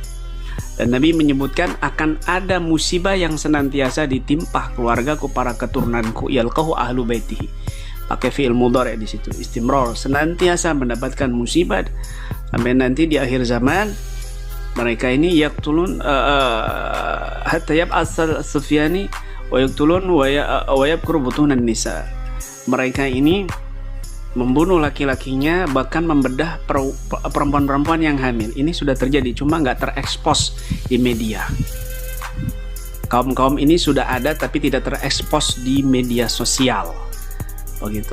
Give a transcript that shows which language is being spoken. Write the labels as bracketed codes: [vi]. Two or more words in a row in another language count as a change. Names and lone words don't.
[id] Dan Nabi menyebutkan akan ada musibah yang senantiasa ditimpa keluargaku, para keturunanku, [ar] يلقاه أهل بيته. [id] Pakai [ar] فعل مضارع [id] di situ, istimrar, senantiasa mendapatkan musibah sampai nanti di akhir zaman mereka ini [ar] يقتلون حتى يبعث السفياني ويقتلون ويبقر بطون النساء. [id] Mereka ini membunuh laki-lakinya, bahkan membedah perempuan-perempuan yang hamil. Ini sudah terjadi, cuma nggak terekspos di media. Kaum-kaum ini sudah ada tapi tidak terekspos di media sosial, begitu.